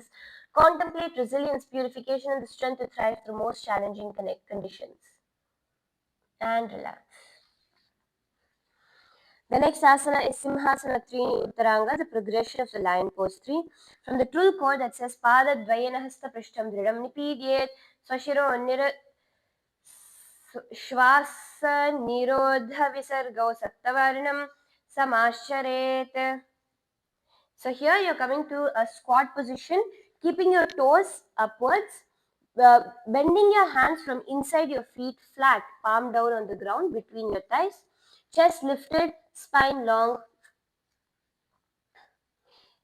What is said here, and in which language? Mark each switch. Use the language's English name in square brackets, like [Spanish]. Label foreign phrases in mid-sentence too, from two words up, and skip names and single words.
[English] Contemplate resilience, purification, and the strength to thrive through most challenging conditions. And relax. The next asana is Simhasana Trini Uttaranga, the progression of the lion pose 3. From the trill core that says [Sanskrit] Pada Dvayana Hasta Prishtam Dridam Nipidyet Swashiro Shvasa Nirodha Visargau Sattavarnam Samasharet. [English] So here you're coming to a squat position, keeping your toes upwards, bending your hands from inside your feet flat, palm down on the ground between your thighs, chest lifted, spine long.